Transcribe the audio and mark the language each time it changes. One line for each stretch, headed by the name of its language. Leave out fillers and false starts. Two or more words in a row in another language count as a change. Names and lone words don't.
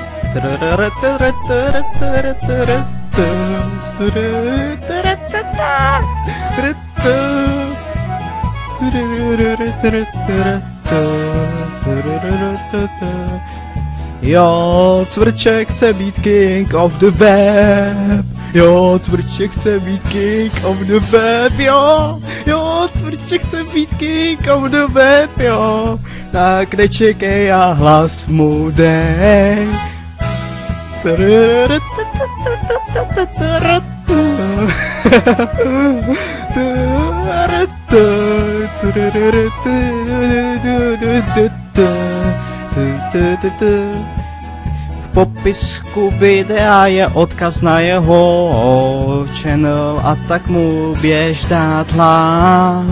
Czech: Jo, Cvrček chce být
English: king of the web.
Czech: Jo, Cvrček chce být
English: king of the web,
Czech: jo. Jo, Cvrček chce být
English: king of the web,
Czech: jo. Tak nečekej a hlas mu dej. V popisku videa je odkaz na jeho channel a tak mu běž dát hlas.